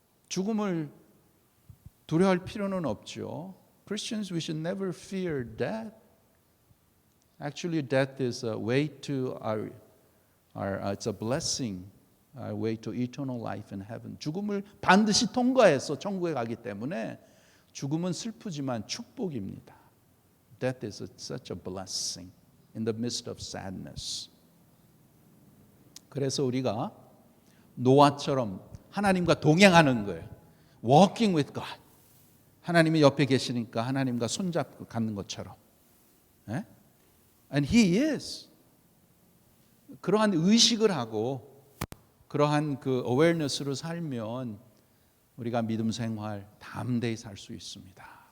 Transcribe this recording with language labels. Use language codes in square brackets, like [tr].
[ko] 죽음을 두려워할 필요는 없죠. [en] Christians, we should never fear death. Actually, death is a way to it's a blessing, our way to eternal life in heaven. [ko] 죽음을 반드시 통과해서 천국에 가기 때문에 죽음은 슬프지만 축복입니다. [en] Death is such a blessing in the midst of sadness. [ko] 그래서 우리가 노아처럼 하나님과 동행하는 거예요. [en] Walking with God. [ko] 하나님이 옆에 계시니까 하나님과 손잡고 갖는 것처럼. 예? [en] And he is. [ko] 그러한 의식을 하고 그러한 그 awareness로 살면 우리가 믿음 생활 담대히 살 수 있습니다.